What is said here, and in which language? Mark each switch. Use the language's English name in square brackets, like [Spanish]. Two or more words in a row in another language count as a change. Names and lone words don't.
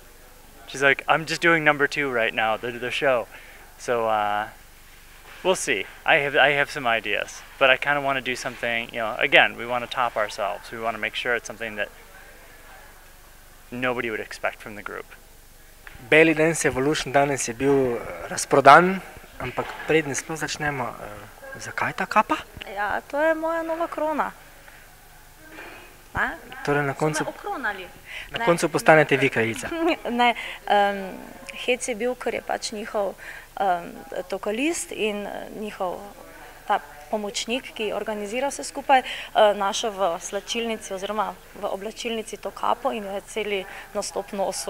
[English] She's like, I'm just doing number 2 right now, the show. So we'll see. I have some ideas, but I kind of want to do something, you know, again, we want to top ourselves. We want to make sure it's something that nobody would expect from the group. [Slovenian] Belly Dance Evolution danes je bil razprodan, ampak predne sploh začnemo, zakaj ta kapa? Ja, to je moja nova krona. Torej na koncu, so me okronali. Na koncu postanete vi kraljica. Ne, hec je bil, ker je pač njihov tokalist in njihov ta pomočnik, ki organizira vse skupaj, našel v slačilnici oziroma v oblačilnici to kapo in je celi nastop nosil.